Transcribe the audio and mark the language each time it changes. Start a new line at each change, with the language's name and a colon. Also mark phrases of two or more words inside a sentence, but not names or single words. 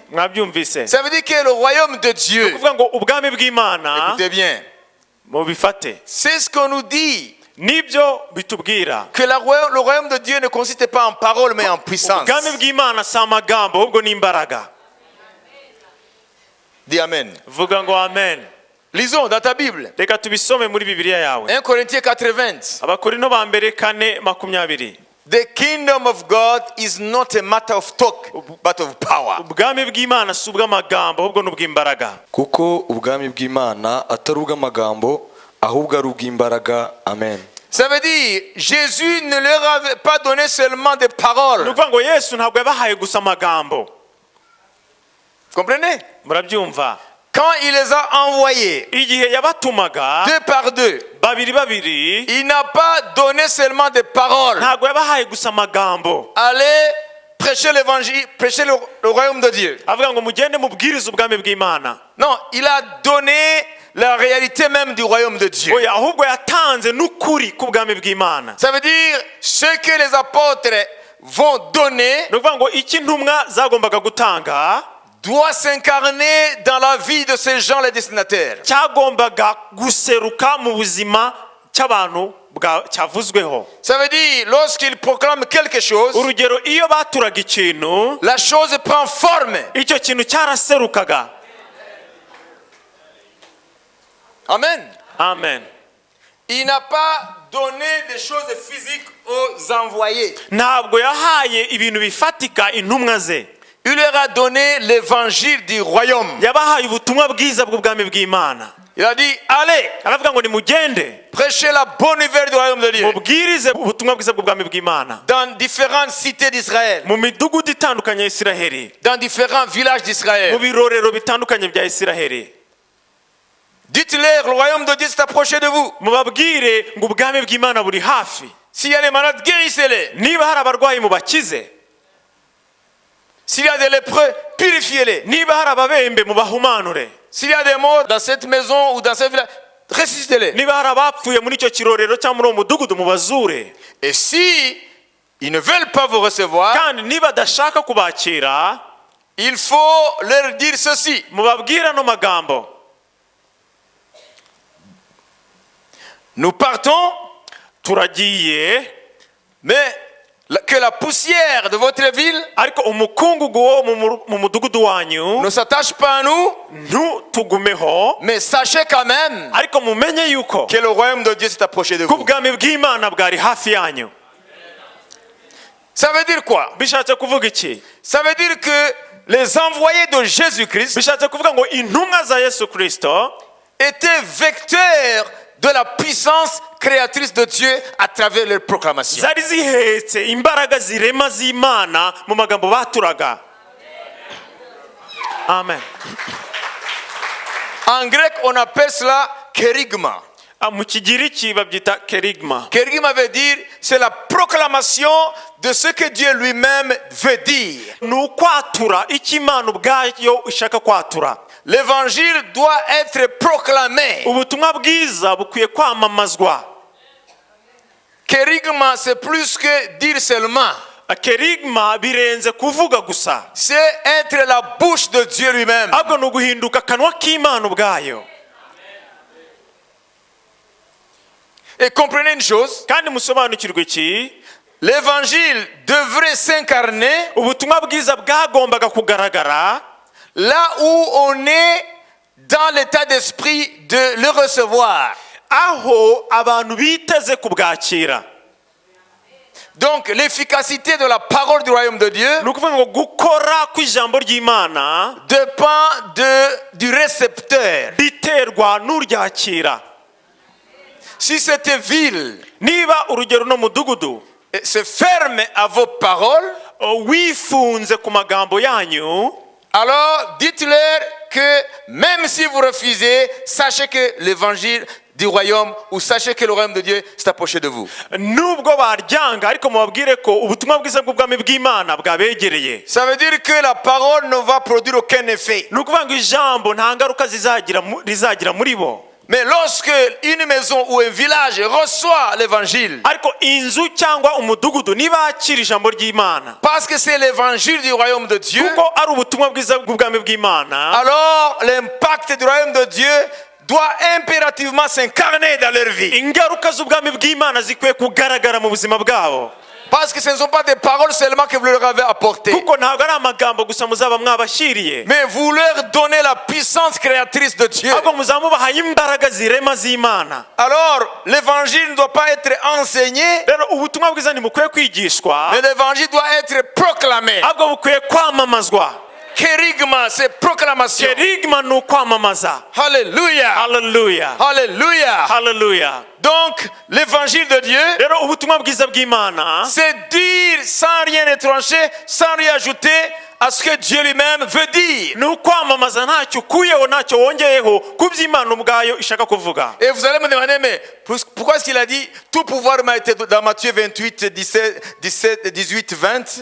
French: Ça veut dire que le royaume de Dieu, écoutez bien, c'est ce qu'on nous dit, que le royaume de Dieu ne consiste pas en parole mais en puissance. Dis Amen.
Kinyarwanda: Vuga ngo amen.
French: Lisons dans ta Bible.
Kinyarwanda: Reka tubisome muri Bibiliya yawe.
French: 1 Corinthiens 4:20.
Kinyarwanda: Abakorinto ba mbere 4:20.
English: The kingdom of God is not a matter of talk, but of power.
Kinyarwanda: Ubwami bw'Imana si ubw'amagambo ahubwo n'ubw'imbaraga. kuko ubwami bw'Imana atari ubw'amagambo ahubwo ari ubw'imbaraga. Amen.
French: Ça veut dire Jésus ne leur avait pas donné seulement des paroles.
Kinyarwanda: Nukuvuga ngo Yesu ntabwo yabahaye gusa amagambo.
French: Comprenez?
Kinyarwanda: Murabyumva?
French: Quand il les a envoyés
Kinyarwanda: Igihe yabatumaga
French: deux par deux,
Kinyarwanda: babiri,
French: il n'a pas donné seulement des paroles.
Kinyarwanda: ntabwo yabahaye gusa amagambo.
French: Allez prêcher l'évangile, prêcher le royaume de Dieu.
Kinyarwanda: Avuga ngo mugende mubwirize ubwami bw'Imana.
French: Non, il a donné la réalité même du royaume de Dieu.
Kinyarwanda: Oya, ahubwo yatanze n'ukuri k'ubwami bw'Imana.
French: Ça veut dire ce que les apôtres vont donner
Kinyarwanda: Nukuvuga ngo iki intumwa zagombaga gutanga
French: doit s'incarner dans la vie de ces gens, les destinataires.
Kinyarwanda: cyagombaga guseruka mu buzima cy'abantu cyavuzweho.
French: Ça veut dire lorsqu'ils proclament quelque chose,
Kinyarwanda: Urugero, iyo baturaga ikintu,
French: la chose prend forme.
Kinyarwanda: icyo kintu cyaraserukaga. Amen. Amen.
French: Il n'a pas donné des choses physiques aux envoyés.
Kinyarwanda: Ntabwo yahaye ibintu bifatika intumwa ze.
French: Il leur a donné l'évangile du royaume.
Kinyarwanda: Yabahaye ubutumwa bwiza bw'ubwami bw'Imana.
French: Il a dit, allez,
Kinyarwanda: Aravuga ngo nimugende
French: prêchez la bonne nouvelle du royaume de Dieu
Kinyarwanda: mubwirize ubutumwa bwiza bw'ubwami bw'Imana
French: dans différentes cités d'Israël,
Kinyarwanda: mu midugudu itandukanye ya Isiraheli,
French: dans différents villages
Kinyarwanda: mu
French: d'Israël.
Kinyarwanda: birorero bitandukanye bya Isiraheli.
French: Dites-leur, le royaume de Dieu s'est approché de vous.
Kinyarwanda: Mubabwire ngo ubwami bw'Imana buri hafi.
French: S'il y a des malades, guérissez-les.
Kinyarwanda: Niba hari abarwayi mubakize,
French: S'il y a des lépreux, purifiez-les.
Kinyarwanda: niba hari ababembe mubahumanure,
French: S'il y a des morts dans cette maison ou dans ce village, ressuscitez-les.
Kinyarwanda: niba hari abapfuye muri icyo kirorero cyangwa muri uwo mudugudu mubazure.
French: Et si ils ne veulent pas vous recevoir,
Kinyarwanda: Kandi niba adashaka kubakira,
French: il faut leur dire ceci.
Kinyarwanda: mubabwire ano magambo:
French: Nous partons,
Kinyarwanda: turagiye,
French: mais que la poussière de votre ville
Kinyarwanda: ariko umukungugu wo mu mudugudu wanyu
French: ne s'attache pas à nous,
Kinyarwanda: ntutugumeho,
French: mais sachez quand même
Kinyarwanda: ariko mumenye yuko
French: que le royaume de Dieu s'est approché de vous.
Kinyarwanda: kubwami bw'Imana bwari hafi yanyu.
French: Ça veut dire quoi?
Kinyarwanda: Bishatse kuvuga iki?
French: Ça veut dire que les envoyés de Jésus-Christ
Kinyarwanda: Bishatse kuvuga ngo intumwa za Yesu Kristo
French: étaient vecteurs de la puissance créatrice de Dieu à travers leur proclamation.
Kinyarwanda: zari zihetse imbaraga zirema z'Imana mu magambo baturaga. Amen.
French: En grec, on appelle cela kérigma.
Kinyarwanda: Mu Kigiriki babyita kerigma.
French: Kérigma veut dire c'est la proclamation de ce que Dieu lui-même veut dire.
Kinyarwanda: Ni ukwatura icyo Imana ubwayo ishaka kwatura.
French: L'évangile doit être proclamé.
Kinyarwanda: Ubutumwa bwiza bukwiye kwamamazwa.
French: Kérigma, c'est plus que dire seulement.
Kinyarwanda: Kerigma birenze kuvuga gusa.
French: C'est être la bouche de Dieu lui-même.
Kinyarwanda: Ahubwo ni uguhinduka akanwa k'Imana ubwayo.
French: Et comprenez une chose,
Kinyarwanda: Kandi musobanukirwe iki,
French: l'évangile devrait s'incarner
Kinyarwanda: ubutumwa bwiza bwagombaga kugaragara
French: là où on est dans l'état d'esprit de le recevoir.
Kinyarwanda: aho abantu biteze kubwakira.
French: Donc l'efficacité de la parole du royaume de Dieu
Kinyarwanda: Ni ukuvuga ngo gukora kw'ijambo ry'Imana
French: dépend du récepteur.
Kinyarwanda: biterwa n'uryakira.
French: Si cette ville
Kinyarwanda: Niba urugero no mudugudu
French: se ferme à vos paroles,
Kinyarwanda: wifunze ku magambo yanyu,
French: alors dites-leur que même si vous refusez, sachez que l'évangile du royaume, ou sachez que le royaume de Dieu s'est approché de vous.
Kinyarwanda: nubwo baryanga ariko mubabwire ko ubutumwa bwiza bw'ubwami bw'Imana bwabegereye.
French: Ça veut dire que la parole ne va produire aucun effet.
Kinyarwanda: Ni ukuvuga ngo ijambo nta ngaruka rizagira muri bo.
French: Mais lorsque une maison ou un village reçoit l'évangile,
Kinyarwanda: Ariko inzu cyangwa umudugudu nibakira ijambo ry'Imana,
French: parce que c'est l'évangile du royaume de Dieu,
Kinyarwanda: kuko ari ubutumwa bwiza bw'ubwami bw'Imana,
French: alors l'impact du royaume de Dieu doit impérativement s'incarner dans leur vie.
Kinyarwanda: ingaruka z'ubwami bw'Imana zikwiye kugaragara mu buzima bwabo.
French: Parce que ce ne sont pas des paroles seulement que vous leur avez apportées.
Kinyarwanda: kuko ntabwo ari amagambo gusa muzaba mwabashyiriye,
French: Mais vous leur donnez la puissance créatrice de Dieu.
Kinyarwanda: ahubwo muzamubahaye imbaraga zirema z'Imana.
French: Alors, l'évangile ne doit pas être enseigné,
Kinyarwanda: Rero ubutumwa bwiza ntibukwiye kwigishwa,
French: mais l'évangile doit être proclamé.
Kinyarwanda: ahubwo bukwiye kwamamazwa.
French: Kérigma, c'est proclamation.
Kinyarwanda: Kerigma ni ukwamamaza.
French: Alléluia.
Kinyarwanda: Haleluya,
French: Alléluia.
Kinyarwanda: haleluya.
French: Donc, l'évangile de Dieu,
Kinyarwanda: Rero ubutumwa bwiza bw'Imana
French: c'est dire sans rien étranger, sans rien ajouter à ce que Dieu lui-même veut dire.
Kinyarwanda: ni ukwamamaza ntacyo ukuyeho ntacyo wongeyeho ku by'Imana ubwayo ishaka kuvuga.
French: Et vous allez me demander, mais pourquoi est-ce qu'il a dit tout pouvoir m'a été dans Matthieu 28, 18, 20?